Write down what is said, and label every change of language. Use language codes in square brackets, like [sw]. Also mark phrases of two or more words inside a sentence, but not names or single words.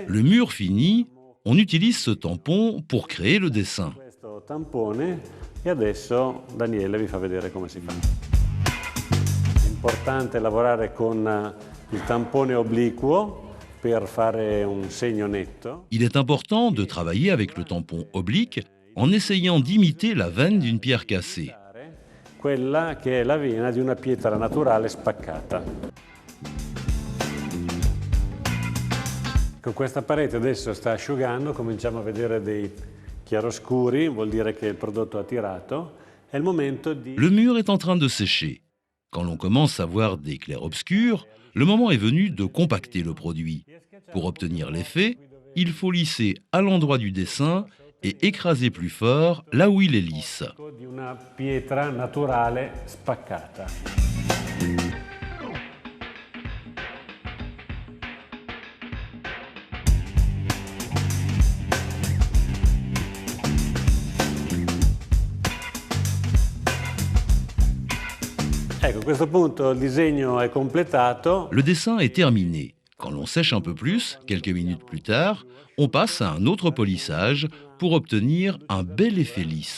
[fr] Le mur fini, on utilise ce tampon pour créer le dessin. [it] questo tampone e adesso Daniele vi fa vedere come si fa. È importante lavorare con il tampone obliquo per fare un segno netto. [fr] Il est important de travailler avec le tampon oblique en essayant d'imiter la veine d'une pierre cassée. [it] Quella che è la vena di una pietra naturale spaccata. Con questa parete adesso sta asciugando, cominciamo a vedere dei chiaroscuri, vuol dire che il prodotto ha tirato. È il momento di... [fr] Le mur est en train de sécher. Quand l'on commence à voir des clairs-obscurs, le moment est venu de compacter le produit. Pour obtenir l'effet, il faut lisser à l'endroit du dessin et écraser plus fort là où il est lisse. [it] di una pietra naturale spaccata. Ecco, a questo punto il disegno è completato. [fr] Le dessin est terminé. Quand l'on sèche un peu plus, quelques minutes plus tard, on passe à un autre polissage pour obtenir un bel effet lisse.